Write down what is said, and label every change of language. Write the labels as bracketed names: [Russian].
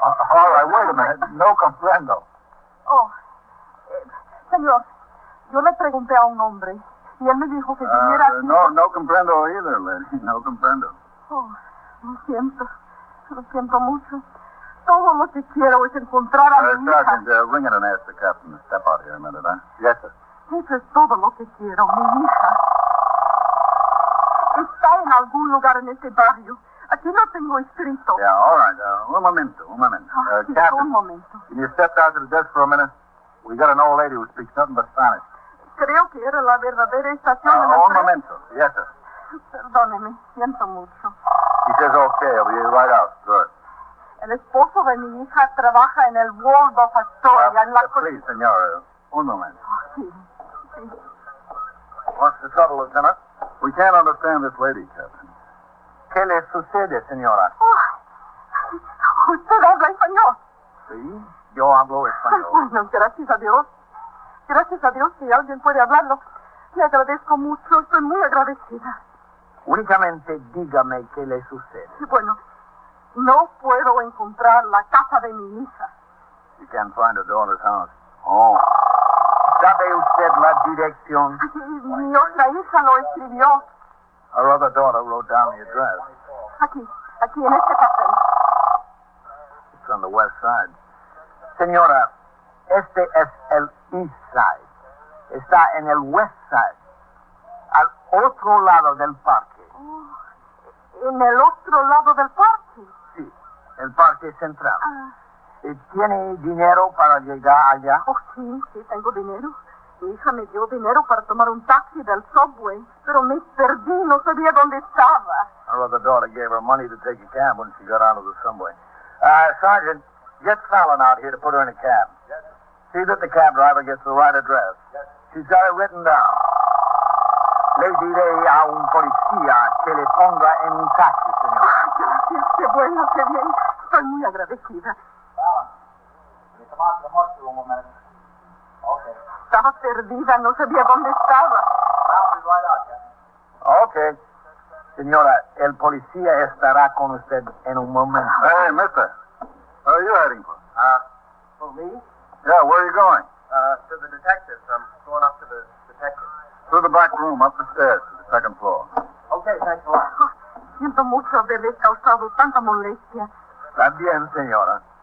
[English] All right, wait a minute. [Spanish] No comprendo. Oh, señor, yo le pregunté a un hombre y él me dijo que viniera aquí. No comprendo [English] either, lady. [Spanish] No comprendo. Oh, lo siento mucho. Todo lo que quiero es encontrar a mi hija. [English] Sergeant, ring it and ask the captain to step out here a minute, huh? Yes, sir. [Spanish] Eso es todo lo que quiero, mi hija. Está en algún lugar en este barrio. Aquí no tengo escrito. [English] Yeah, all right. [Spanish] Un momento. Sí, [English] Captain. [Spanish] un momento. Can you step down to the desk for a minute? We got an old lady who speaks nothing but Spanish. Creo que era la verdadera estación de Un tren. momento. [English] Yes, sir. [Spanish] Perdóneme, siento mucho. [English] He says okay. I'll be right out. Good. [Spanish] El esposo de mi hija trabaja en el Waldorf Astoria, en la... [English] Please, [Spanish] senor, un momento. Sí, sí. [English] What's the trouble, Lieutenant? We can't understand this lady, Captain. [Spanish] ¿Qué le sucede, señora? Oh, usted habla español. Sí, yo hablo español. Bueno, gracias a Dios. Gracias a Dios que alguien puede hablarlo. Le agradezco mucho, estoy muy agradecida. Únicamente dígame qué le sucede. Bueno, no puedo encontrar la casa de mi hija. [English] You can't find her daughter's house. Oh. [Spanish] ¿Sabe usted la dirección? Mi otra hija lo escribió. [English] Her other daughter wrote down the address. [Spanish] Aquí en este papel. [English] It's on the west side. [Spanish] Señora, este es el [English] east side. [Spanish] Está en el west side. Al otro lado del parque. Oh, en el otro lado del parque. Sí, el parque central. Ah. ¿Tiene dinero para llegar allá? Oh, sí, tengo dinero. Mi hija me dio dinero para tomar un taxi del subway, pero me perdí, no sabía dónde estaba. [English] Her other daughter gave her money to take a cab when she got onto the subway. Sergeant, get Fallon out here to put her in a cab. Yes. See that the cab driver gets the right address. Yes. She's got it written down. [Spanish] Le diré a un policía que le ponga en un taxi, señor. Gracias, qué bueno, qué bien. Estoy muy agradecida. [English] Fallon, can you come out to the muster room a minute? Okay. [Spanish] Estaba perdida, no sabía dónde estaba. [English] I'll be right out, Captain. Okay. [Spanish] Señora, el policía estará con usted en un momento. [English] Hey, mister. Where are you heading for? For me? Yeah, where are you going? To the detectives. I'm going up to the detectives. Through the back room, up the stairs to the second floor. Okay, thanks a lot. [Spanish] Siento mucho haberles causado tanta molestia. Está bien, señora.